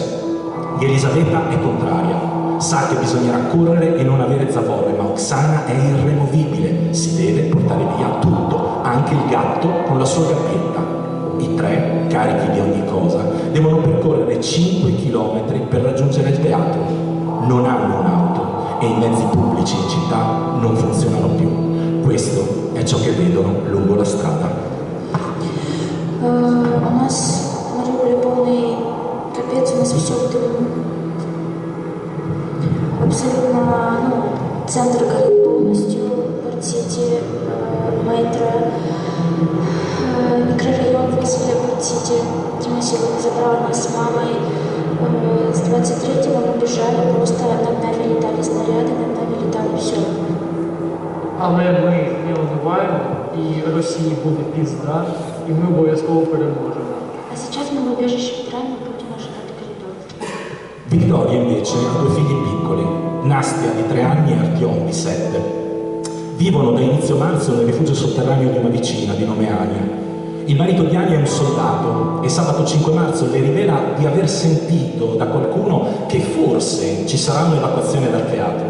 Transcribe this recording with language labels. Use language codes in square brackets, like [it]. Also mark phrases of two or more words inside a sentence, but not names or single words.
[it] Elisabetta è contraria, sa che bisognerà correre e non avere zavorre, ma Oksana è irremovibile, si deve portare via tutto, anche il gatto con la sua gabbietta. I tre, carichi di ogni cosa, devono percorrere 5 chilometri per raggiungere il teatro. Non hanno un'auto e i mezzi pubblici in città non funzionano più. Questo è ciò che vedono lungo la strada. [ru] У нас в Мариуполе полный капец, у нас все абсолютно, центр горит полностью, Порт-Сити, метро, микрорайон Василия Порт-Сити, где мы сегодня забрали нас с мамой. С 23-го мы бежали, просто над нами летали снаряды, над нами летало все. [uk] Але ми не униваємо, і Росії буде пізда, і ми обов'язково переможемо. [ru] А сейчас мы в убежище Украины будем ожидать коридор. [it] Vittoria invece ha 2 figli piccoli, Nastia di 3 anni e Artyom di 7. Vivono da inizio marzo nel rifugio sotterraneo di una vicina di nome Ania. Il marito di Ania è un soldato e sabato 5 marzo le rivela di aver sentito da qualcuno che forse ci sarà un'evacuazione dal teatro.